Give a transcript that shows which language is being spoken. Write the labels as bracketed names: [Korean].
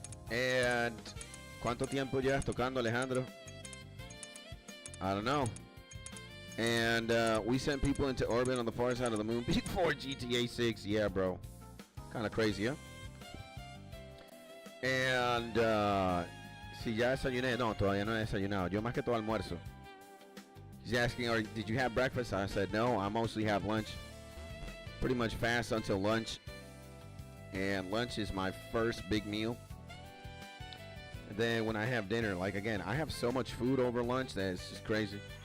[Spanish] And, ¿cuánto tiempo llevas tocando, Alejandro? [English] I don't know. And we sent people into orbit on the far side of the moon before GTA 6. Yeah, bro. Kind of crazy, huh? [Spanish] And si ya desayuné. No, todavía no he desayunado. Yo más que todo almuerzo. [English] He's asking, did you have breakfast? I said, no, I mostly have lunch. Pretty much fast until lunch. And lunch is my first big meal. And then when I have dinner, like, again, I have so much food over lunch that it's just crazy.